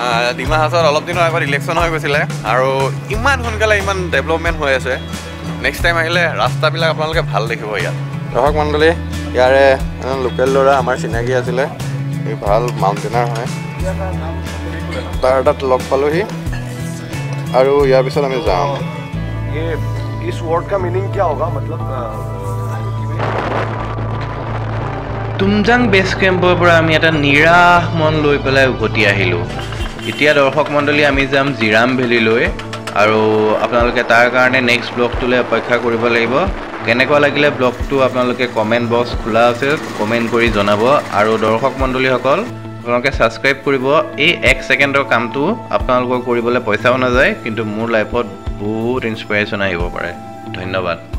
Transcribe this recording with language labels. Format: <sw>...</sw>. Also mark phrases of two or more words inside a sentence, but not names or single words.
<as>ডিমা হাছাওত অলপ দিনৰ আগত ইলেকশ্যন হৈ গৈছিলে আৰু ইমান সোনকালে ইমান ডেভেলপমেণ্ট হৈ আছে</as> <en>next time</en> <as>আহিলে ৰাস্তাবিলাক আপোনালোকে ভাল দেখিব ইয়াত দৰ্শক মণ্ডলী ইয়াৰে লোকেল ল'ৰা আমাৰ চিনাকি আছিলে এই ভাল মাউণ্টেইনাৰ হয় তাৰ তাত লগ পালোহি আৰু ইয়াৰ পিছত আমি যাম</as> <hi>इस वर्ड का मीनिंग क्या होगा मतलब</hi> <as>তুমজাং বেছ কেম্পৰ পৰা আমি এটা নিৰাশ মন লৈ পেলাই উভতি আহিলোঁ এতিয়া দৰ্শক মণ্ডলী আমি যাম জিৰাম ভেলীলৈ আৰু আপোনালোকে তাৰ কাৰণে নেক্সট ব্লগটোলৈ অপেক্ষা কৰিব লাগিব কেনেকুৱা লাগিলে ব্লগটো আপোনালোকে</as> <en>comment box</en> <as>খোলা আছে কমেণ্ট কৰি জনাব আৰু দৰ্শক মণ্ডলীসকল আপোনালোকে ছাবস্ক্ৰাইব কৰিব এই 1 ছেকেণ্ডৰ কামটো আপোনালোকৰ কৰিবলৈ পইচাও নাযায় কিন্তু মোৰ লাইফত বহুত ইনস্পিৰেশ্যন আহিব পাৰে ধন্যবাদ</as>